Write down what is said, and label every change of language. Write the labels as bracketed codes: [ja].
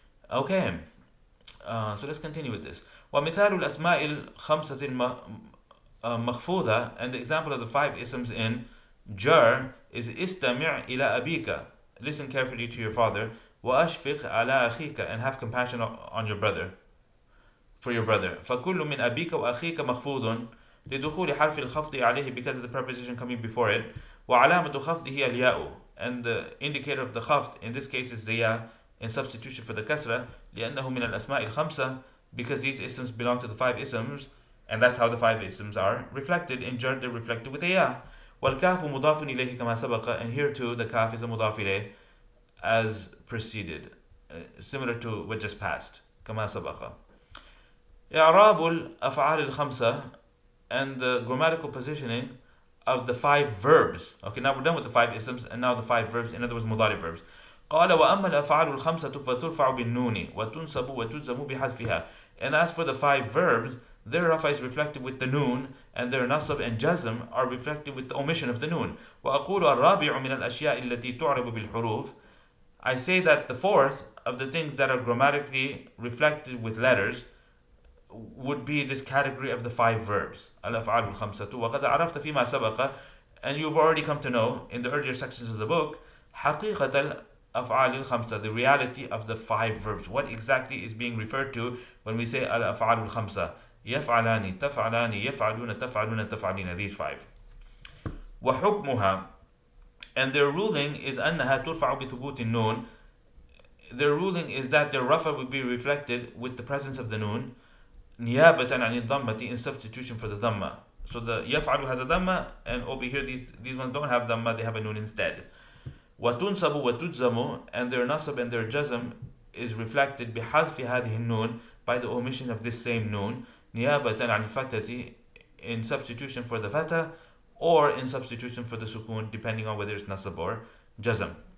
[en] Okay, so let's continue with this. [ar] ومثال الأسماء الخمسة المخفوضة, [en] and the example of the 5 isms in jar is [ar] استمع إلى أبيك, [en] listen carefully to your father, [ar] وأشفق على أخيك, [en] and have compassion on your brother, for your brother. [ar] فكل من أبيك وأخيك مخفوض لدخول حرف الخفض عليه, [en] because of the preposition coming before it. [ar] وعلامة خفضه الياء, [en] and the indicator of the khafd in this case is the ya, in substitution for the kasra, [ar] لأنه من الأسماء الخمسة, [en] because these isms belong to the 5 isms, and that's how the 5 isms are reflected. In jar they're reflected with a ya. [ar] والكاف مضاف إليه كما سبق, [en] and here too the kaf is a مضاف إليه as preceded, similar to what just passed, [ar] كما سبق. إعراب الأفعال الخمسة, [en] and the grammatical positioning of the 5 verbs. Okay, now we're done with the 5 isms, and now the 5 verbs, in other words مضارع verbs. [ar] قال وأما الأفعال الخمسة فترفع بالنون وتنصب وتجزم بحذفها. [en] And as for the 5 verbs, their rafa is reflected with the noon, and their nasab and jazm are reflected with the omission of the noon. [ar] وأقول الرابع من الأشياء التي تعرب بالحروف. [en] I say that the 4th of the things that are grammatically reflected with letters would be this category of the 5 verbs. [ar] الأفعال الخمسة وقد عرفت فيما سبق, [en] and you've already come to know in the earlier sections of the book [ar] حقيقة الأفعال الخمسة, [en] the reality of the 5 verbs. What exactly is being referred to when we say الأفعال الخمسة? [ar] يفعلان تفعلان يفعلون تفعلون تفعلين, [en] these 5. [ar] وحكمها, [en] and their ruling is [ar] أنها ترفع بثبوت النون. [en] Their ruling is that their rafa will be reflected with the presence of the noon, [ar] نيابة عن الضمة, [en] in substitution for the dhamma. So the يفعل has a dhamma, and over here these ones don't have dhamma, they have a noon instead. [ar] وتنصب وتجزم, [en] and their nasab and their jazm is reflected [ar] بحذف هذه النون, [en] by the omission of this same noon, [ar] نيابة عن الفتحة, [en] in substitution for the fatha, or in substitution for the sukun, depending on whether it's nasab or jazm.